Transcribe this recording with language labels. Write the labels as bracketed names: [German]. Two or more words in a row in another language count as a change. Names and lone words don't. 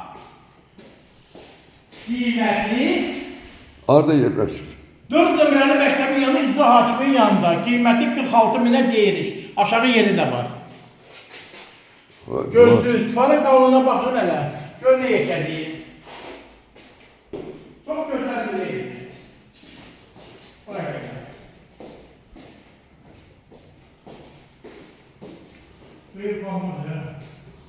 [Azerbaijani] Qiymətli. Harada yerləşir? 4 nömrəli məktəbin yanında, icra hakimin yanında. Qiyməti 46 minə deyirik. Aşağı yeri də var. Gözlü, divarın kalınlığına bakın hələ. Gör nə yekədir. [Turkish] Çok güzel bir ev. Buraya gel. Büyük olmadı ya.